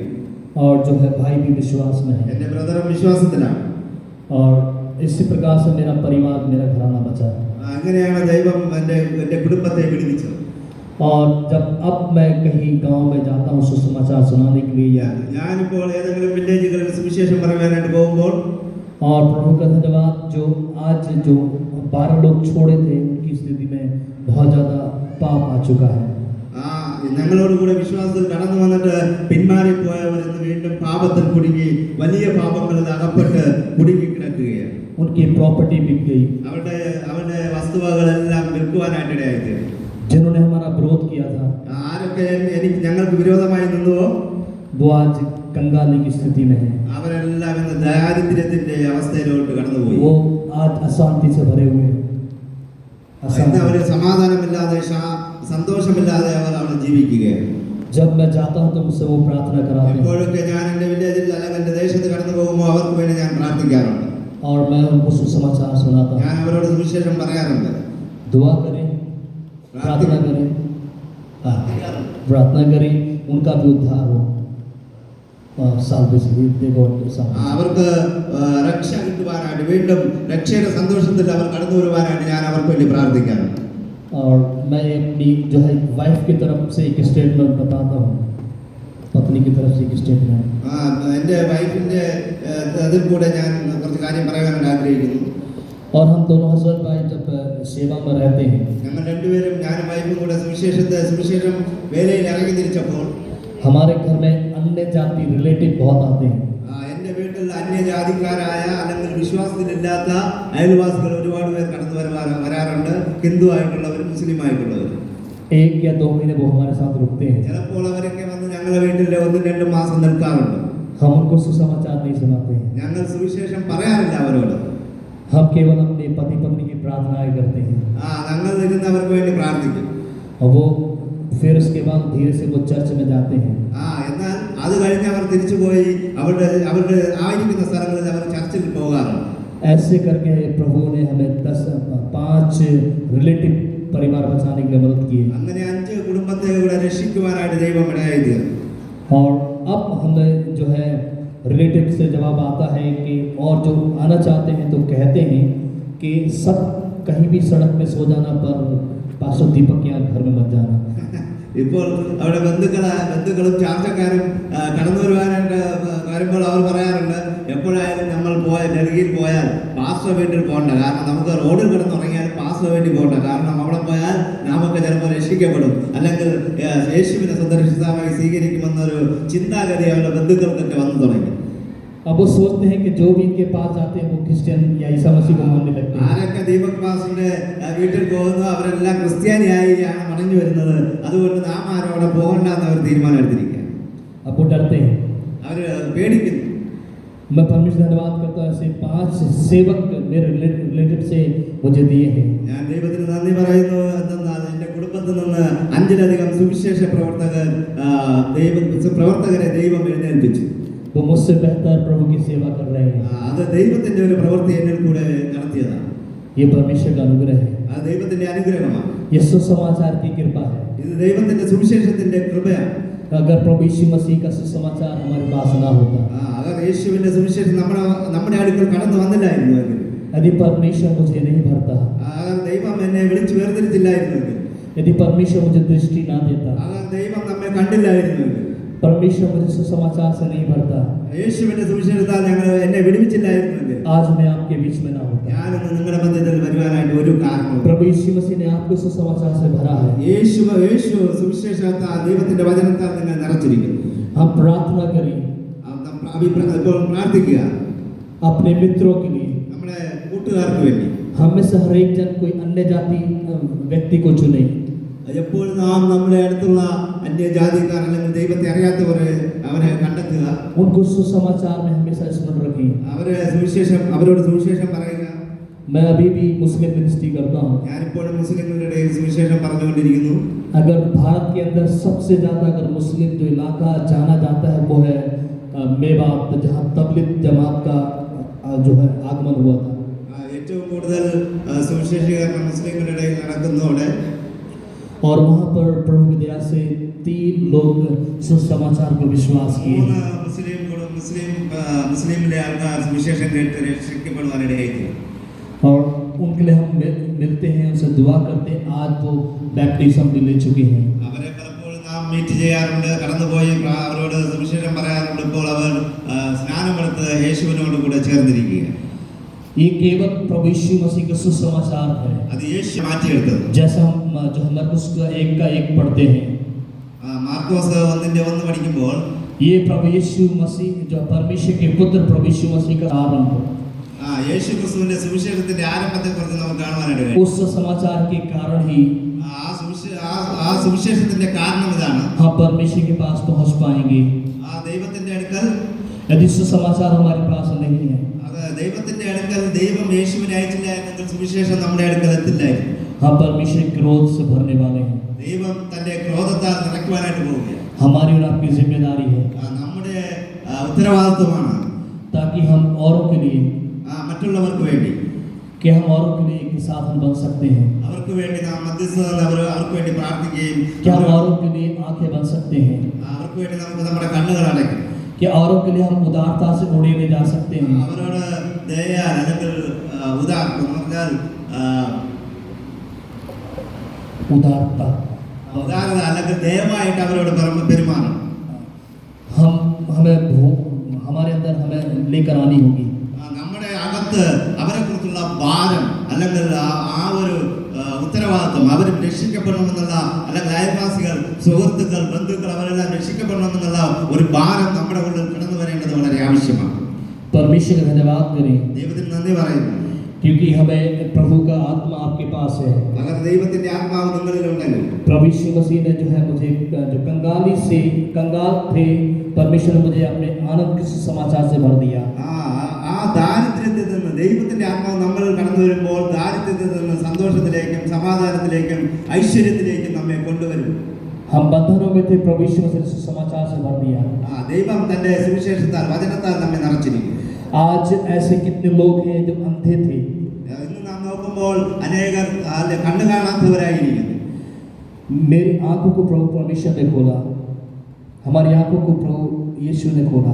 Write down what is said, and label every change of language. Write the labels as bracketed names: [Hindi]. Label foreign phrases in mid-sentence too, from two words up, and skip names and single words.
[Hindi] और जो है भाई भी विश्वास में है. [Malayalam] എൻ്റെ ബ്രദറും വിശ്വാസത്തിലാണ്. [Hindi] और इसी प्रकार से मेरा परिवार, मेरा घराना बचा. [Malayalam] അങ്ങനെയാണ് ദൈവം എൻ്റെ കുടുംബത്തെ വിടുവിച്ചത്. [Hindi] और जब अब मैं कहीं गांव में जाता हूँ सुसमाचार सुनाने के लिए, [Malayalam] ഞാനിപ്പോൾ ഏതെങ്കിലും വില്ലേജുകളിൽ സുവിശേഷം പറയാനായിട്ട് പോകുമ്പോൾ, [Hindi] और प्रभु का धन्यवाद, जो आज जो 12 लोग छोड़े थे उनकी स्थिति में बहुत ज़्यादा पाप आ चुका है. [Malayalam] ഞങ്ങളോട് കൂടെ വിശ്വാസത്തിൽ കടന്നു വന്നിട്ട് പിന്മാറിപ്പോയവർ ഇന്ന് വീണ്ടും പാപത്തിൽ കുടുങ്ങി വലിയ പാപങ്ങളിൽ അകപ്പെട്ട് കുടുങ്ങി കിടക്കുകയാണ്. [Hindi] उनकी प्रॉपर्टी बिक गई. [Malayalam] അവരുടെ വസ്തുവകളെല്ലാം വിൽക്കുവാനായിട്ട് ഇടയായിത്തീർന്നു. [Hindi] जिन्होंने हमारा विरोध किया था, [Malayalam] ആരൊക്കെ ഞങ്ങൾക്ക് വിരോധമായി നിന്നുവോ [Hindi] वो आज कंगाली की स्थिति में है. [Malayalam] അവരെല്ലാം ഇന്ന് ദാരിദ്ര്യത്തിന്റെ അവസ്ഥയിലോട്ട് കടന്നുപോയി. [Hindi] वो आज अशांति से भरे हुए हैं. [Malayalam] അവര് സമാധാനമില്ലാതെ സന്തോഷമില്ലാതെ അവർ അവിടെ ജീവിക്കുകയാണ്. [Hindi] जब मैं जाता हूँ तो मुझसे वो प्रार्थना कराते हैं [Malayalam] എപ്പോഴൊക്കെ ഞാൻ എൻ്റെ വില്ലേജിൽ അല്ലെങ്കിൽ എൻ്റെ ദേശത്ത് കടന്നു പോകുമ്പോൾ അവർക്ക് വേണ്ടി ഞാൻ പ്രാർത്ഥിക്കാറുണ്ട്. [Hindi] और मैं उनको सुसमाचार सुनाता हूँ. [Malayalam] ഞാൻ അവരോട് സുവിശേഷം പറയാറുണ്ട്. [Hindi] दुआ करें, प्रार्थना करें, प्रार्थना करें, उनका भी उद्धार हो. [Malayalam] അവർക്ക് രക്ഷ കിട്ടുവാനായിട്ട് വീണ്ടും രക്ഷയുടെ സന്തോഷത്തിൽ അവർ കടന്നു വരുവാനായിട്ട് ഞാൻ അവർക്ക് വേണ്ടി പ്രാർത്ഥിക്കാറുണ്ട്. [Hindi] और मैं अपनी जो है वाइफ की तरफ से एक स्टेटमेंट बताता हूँ, पत्नी की तरफ से एक स्टेटमेंट. [Malayalam] എൻ്റെ വൈഫിൻ്റെ അതിൽ കൂടെ ഞാൻ കുറച്ച് കാര്യം പറയാനായിട്ട് ആഗ്രഹിക്കുന്നു. [Hindi] और हम दोनों हस्बैंड भाई जब सेवा में रहते हैं, [Malayalam] ഞങ്ങൾ രണ്ടുപേരും ഞാനും വൈഫും കൂടെ സുവിശേഷം വേലയിൽ ഇറങ്ങി തിരിച്ചപ്പോൾ [Hindi] हमारे घर में अन्य जाति रिलेटिव बहुत आते हैं. [Malayalam] എൻ്റെ വീട്ടിൽ അന്യജാതിക്കാരായ അല്ലെങ്കിൽ വിശ്വാസത്തിലില്ലാത്ത അയൽവാസികൾ ഒരുപാട് പേർ കടന്നു വരാറുണ്ട്. ഹിന്ദു ആയിട്ടുള്ളവർ, മുസ്ലിം ആയിട്ടുള്ളവർ. [Hindi] 1 या 2 महीने वो हमारे साथ रुकते हैं. [Malayalam] ചിലപ്പോൾ അവരൊക്കെ വന്ന് ഞങ്ങളുടെ വീട്ടിൽ 1-2 മാസം നിൽക്കാറുണ്ട്. [Hindi] हम उनको सुसमाचार नहीं सुनाते हैं. [Malayalam] ഞങ്ങൾ സുവിശേഷം പറയാറില്ല അവരോട്. [Hindi] हम केवल अपने पति पत्नी की प्रार्थनाएं करते हैं. [Malayalam] ഞങ്ങൾ ഇരുന്ന് അവർക്ക് വേണ്ടി പ്രാർത്ഥിക്കും. [Hindi] और वो फिर उसके बाद धीरे से वो चर्च में जाते हैं. [Malayalam] എന്നാൽ അത് കഴിഞ്ഞ് അവർ തിരിച്ചു പോയി അവരുടെ ആയിരിക്കുന്ന സ്ഥലങ്ങളിൽ അവർ ചർച്ചിൽ പോകാറുണ്ട്. [Hindi] ऐसे करके प्रभु ने हमें 5 रिलेटिव परिवार बचाने के लिए मदद की. [Malayalam] അങ്ങനെ 5 കുടുംബത്തെ കൂടെ രക്ഷിക്കുവാനായിട്ട് ദൈവം ഇടയായി തീർന്നു. [Hindi] और अब हमें जो है रिलेटिव से जवाब आता है कि और जो आना चाहते हैं तो कहते हैं कि सब कहीं भी सड़क में सो जाना पर पास्टर दीपक के यहाँ घर में मत जाना. [Malayalam] ഇപ്പോൾ അവിടെ ബന്ധുക്കളും ചാർച്ചക്കാരും കടന്നു വരുവാനായിട്ട് വരുമ്പോൾ അവർ പറയാറുണ്ട്, എപ്പോഴായാലും നമ്മൾ ഡൽഹിയിൽ പോയാൽ പാസ്റ്റർ വീട്ടിൽ പോകണ്ട, കാരണം നമുക്ക് റോഡിൽ കിടന്നുറങ്ങിയാൽ പാസ്റ്റർ വീട്ടിൽ പോകണ്ട, കാരണം അവിടെ പോയാൽ നമുക്ക് ചിലപ്പോൾ രക്ഷിക്കപ്പെടും, അല്ലെങ്കിൽ യേശുവിനെ സന്ദർശിതാവായി സ്വീകരിക്കുമെന്നൊരു ചിന്താഗതി അവരുടെ ബന്ധുക്കൾക്കൊക്കെ വന്നു തുടങ്ങി. [Hindi] अब वो सोचते हैं कि जो भी इनके पास जाते हैं वो क्रिश्चियन या ईसा मसीह को मानने लगते हैं. [Malayalam] ആരൊക്കെ ദീപക് പാസ്റ്ററിന്റെ വീട്ടിൽ പോകുന്നു അവരെല്ലാം ക്രിസ്ത്യാനിയായാണ് മടങ്ങി വരുന്നത്, അതുകൊണ്ട് നാം ആരും അവിടെ പോകണ്ടെന്ന് അവർ തീരുമാനം എടുത്തിരിക്കുകയാണ്. [Hindi] अब वो डरते हैं. [Malayalam] അവർ പേടിക്കുന്നു. [Hindi] मैं परमेश्वर धन्यवाद करता हूँ, ऐसे 5 सेवक मेरे रिलेटिव से मुझे दिए हैं. [Malayalam] ഞാൻ ദൈവത്തിന് നന്ദി പറയുന്നു. എന്തെന്നാൽ എൻ്റെ കുടുംബത്തിൽ നിന്ന് 5-ലധികം സുവിശേഷ പ്രവർത്തകരെ ദൈവം എഴുന്നേൽപ്പിച്ചു. [Hindi] वो मुझसे बेहतर प्रभु की सेवा कर रहे हैं. [Malayalam] അത് ദൈവത്തിന്റെ ഒരു പ്രവൃത്തി എന്നിൽ കൂടെ നടത്തിയതാണ്. [Hindi] ये परमेश्वर का अनुग्रह है. [Malayalam] അത് ദൈവത്തിന്റെ അനുഗ്രഹമാണ്. [Hindi] ये सुसमाचार की कृपा है. [Malayalam] ഇത് ദൈവത്തിന്റെ സുവിശേഷത്തിന്റെ കൃപയാണ്. [Hindi] अगर प्रभु यीशु मसीह का सुसमाचार हमारे पास ना होता, [Malayalam] അगर യേശുവിന്റെ സുവിശേഷം നമ്മുടെ അടുക്കൽ കടന്നു വന്നില്ലായിരുന്നുവെങ്കിൽ, [Hindi] यदि परमेश्वर मुझे नहीं भरता, [Malayalam] അगर ദൈവം എന്നെ വിളിച്ചു വേർതിരിച്ചില്ലായിരുന്നുവെങ്കിൽ, [Hindi] यदि परमेश्वर मुझे दृष्टि ना देता, [Malayalam] അगर ദൈവം നമ്മെ കണ്ടില്ലായിരുന്നുവെങ്കിൽ, [Hindi] परमेश्वर मुझे सुसमाचार से नहीं भरता, [Malayalam] യേശുവിന്റെ സുവിശേഷത്താൽ എന്നെ വിടുവിച്ചില്ലായിരുന്നുവെങ്കിൽ, [Hindi] आज मैं आपके बीच में ना होता. [Malayalam] ഞാനൊന്ന് നിങ്ങളുടെ മധ്യത്തിൽ വരുവാനായിട്ട് ഒരു കാരണവും. [Hindi] प्रभु यीशु मसीह ने आपको सुसमाचार से भरा है. [Malayalam] യേശു സുവിശേഷത്താൽ ദൈവത്തിന്റെ വചനത്താൽ നിങ്ങൾ നിറച്ചിരിക്കുന്നു. [Hindi] हम प्रार्थना करें [Malayalam] ഇപ്പോൾ പ്രാർത്ഥിക്കുക [Hindi] अपने मित्रों के लिए. [Malayalam] നമ്മുടെ കൂട്ടുകാർക്ക് വേണ്ടി. [Hindi] हम में से हर एक जन कोई अन्य जाति व्यक्ति को चुने. [Malayalam] എപ്പോൾ നാം നമ്മുടെ അടുത്തുള്ള അന്യജാതിക്കാർ അല്ലെങ്കിൽ ദൈവത്തെ അറിയാത്തവരെ അവരെ കണ്ടെത്തുക, [Hindi] उनको सुसमाचार में हमेशा स्मरण रखें. [Malayalam] അവരോട് സുവിശേഷം പറയുക. [Hindi] मैं अभी भी [English] Muslim ministry [Hindi] करता हूँ. [Malayalam] ഞാനിപ്പോഴും മുസ്ലിങ്ങളുടെ ഇടയിൽ സുവിശേഷം പറഞ്ഞുകൊണ്ടിരിക്കുന്നു. [Hindi] अगर भारत के अंदर सबसे ज़्यादा अगर मुस्लिम जो इलाका जाना जाता है वो है मेवात, जहाँ तबलीग जमात का जो है आगमन हुआ था. [Malayalam] ഏറ്റവും കൂടുതൽ സുവിശേഷീകരണം മുസ്ലിങ്ങളുടെ ഇടയിൽ നടക്കുന്നതോടെ, [Hindi] और वहाँ पर प्रभु की दया से 3 लोग सुसमाचार को विश्वास किए. [Malayalam] മുസ്ലിമിലെ ആൾക്കാർ സുവിശേഷം കേട്ട് രക്ഷിക്കപ്പെടുവാനിടയായി. [Hindi] और उनके लिए हम मिलते हैं, उनसे दुआ करते हैं. आज वो बैप्टिज्म भी ले चुके हैं. [Malayalam] അവരെ പലപ്പോഴും നാം മീറ്റ് ചെയ്യാറുണ്ട്, കടന്നുപോയി അവരോട് സുവിശേഷം പറയാറുണ്ട്. ഇപ്പോൾ അവർ സ്നാനമെടുത്ത് യേശുവിനോട് കൂടെ ചേർന്നിരിക്കുകയാണ്. [Hindi] ये केवल प्रभु यीशु मसीह का सुसमाचार है. [Malayalam] അത് യേശു മാറ്റിയെടുത്തത്. [Hindi] जैसा हम जो मरकुस का 1 पढ़ते हैं, [Malayalam] മാർക്കോസ് 1:1 പഠിക്കുമ്പോൾ [Hindi] ये प्रभु यीशु मसीह जो परमेश्वर के पुत्र प्रभु यीशु मसीह का आरंभ, [Malayalam] യേശു ക്രിസ്തുവിന്റെ സുവിശേഷത്തിന്റെ ആരംഭത്തെ കുറിച്ച് നമുക്ക് കാണുവാനായിട്ട് കഴിയും. [Hindi] उस समाचार के कारण ही [Malayalam] ആ സുവിശേഷത്തിന്റെ കാരണം ഇതാണ്. [Hindi] हम परमेश्वर के पास पहुंच पाएंगे. [Malayalam] ആ ദൈവത്തിന്റെ അടുക്കൽ, [Hindi] यदि सुसमाचार हमारे पास नहीं है, [Malayalam] ദൈവത്തിന്റെ അടുക്കൽ ദൈവം യേശുവിനെ അയച്ചില്ല എന്നെങ്കിൽ സുവിശേഷം നമ്മുടെ അടുക്കൽ എത്തില്ലായിരുന്നു. [Hindi] हम परमेश्वर के क्रोध से भरने वाले हैं. [Malayalam] ദൈവം തന്റെ ക്രോധത്താൽ നിറയ്ക്കുവാനായിട്ട് പോവുകയാണ്. [Hindi] हमारी और आपकी जिम्मेदारी है [Malayalam] നമ്മുടെ ഉത്തരവാദിത്വമാണ് [Hindi] ताकि हम औरों के लिए, [Malayalam] മറ്റുള്ളവർക്ക് വേണ്ടി, [Hindi] कि हम औरों के लिए एक साधन बन सकते हैं, [Malayalam] അവർക്ക് വേണ്ടി നാം മധ്യസ്ഥത അവർക്ക് വേണ്ടി പ്രാർത്ഥിക്കുകയും, [Hindi] कि हम औरों के लिए आंखें बन सकते हैं, [Malayalam] അവർക്ക് വേണ്ടി നമുക്ക് നമ്മുടെ കണ്ണുകൾ അടയ്ക്കും, [Hindi] कि औरों के लिए हम उदारता से उड़े ले जा सकते हैं. [Malayalam] അവരോട് ദയയാൽ അല്ലെങ്കിൽ [Hindi] उदारता, [Malayalam] ഉദാരത അല്ലെങ്കിൽ ദയമായിട്ട് അവരോട് പെരുമാറണം. [Hindi] हमारे अंदर हमें लेकर आनी होगी. [Malayalam] നമ്മുടെ അകത്ത് അവരെ കുറിച്ചുള്ള ഭാരം അല്ലെങ്കിൽ ആ ഒരു ഉത്തരവാദിത്വം, അവർ രക്ഷിക്കപ്പെടണമെന്നുള്ള, അല്ലെങ്കിൽ അയൽവാസികൾ, സുഹൃത്തുക്കൾ, ബന്ധുക്കൾ അവരെല്ലാം രക്ഷിക്കപ്പെടണമെന്നുള്ള ഒരു ഭാരം നമ്മുടെ ഉള്ളിൽ കടന്നു വരേണ്ടത് വളരെ ആവശ്യമാണ്. [Hindi] परमेश्वर का धन्यवाद करें [Malayalam] ദൈവത്തിന് നന്ദി പറയുന്നു. [Hindi] क्योंकि हमें प्रभु का आत्मा आपके पास है. [Malayalam] अगर ദൈവത്തിന്റെ ആത്മാവ് നിങ്ങളിലുണ്ടെങ്കിൽ, [Hindi] प्रभु यीशु मसीह ने जो है मुझे जो कंगाल थे, परमेश्वर ने मुझे अपने आनंद के समाचार से भर दिया. [Malayalam] ആ ദാരിദ്ര്യത്തിൽ നിന്ന് ദൈവത്തിന്റെ ആത്മാവ് നമ്മളിൽ കടന്നു വരുമ്പോൾ ദാരിദ്ര്യത്തിൽ നിന്ന് സന്തോഷത്തിലേക്കും സമാധാനത്തിലേക്കും ഐശ്വര്യത്തിലേക്കും നമ്മെ കൊണ്ടുവരും. [Hindi] हम बंधनों में थे, प्रभु यीशु मसीह ने समाचार से भर दिया. [Malayalam] ദൈവം തന്റെ സുവിശേഷത്താൽ, വചനത്താൽ നമ്മെ നിറച്ചിരിക്കും. [Hindi] आज ऐसे कितने लोग हैं जो अंधे थे, [Malayalam] ഇന്ന് നാം നോക്കുമ്പോൾ അനേകർ കണ്ണു കാണാത്തവരായിരിക്കുന്നു. [Hindi] मेरी आंखों को प्रभु परमेश्वर ने खोला, हमारी आंखों को प्रभु यीशु ने खोला,